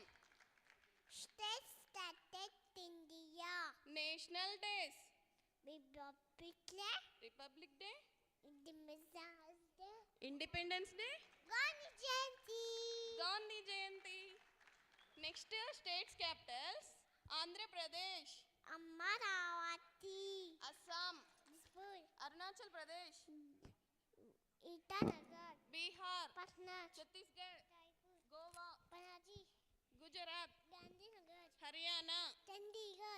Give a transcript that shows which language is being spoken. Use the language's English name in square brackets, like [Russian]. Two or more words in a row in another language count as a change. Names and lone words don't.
[English] State started India. national days, Republic Republic Day, Independence Day. Independence Day, Gandhi Jayanti. Gandhi Jayanti. Next states capitals: Andhra Pradesh, Amaravati. Assam, Dispur. Arunachal Pradesh, Itanagar. Bihar, Patna. Chhattisgarh, Jaipur. Goa, Panaji. Gujarat, Gandhinagar. Haryana, Chandigarh.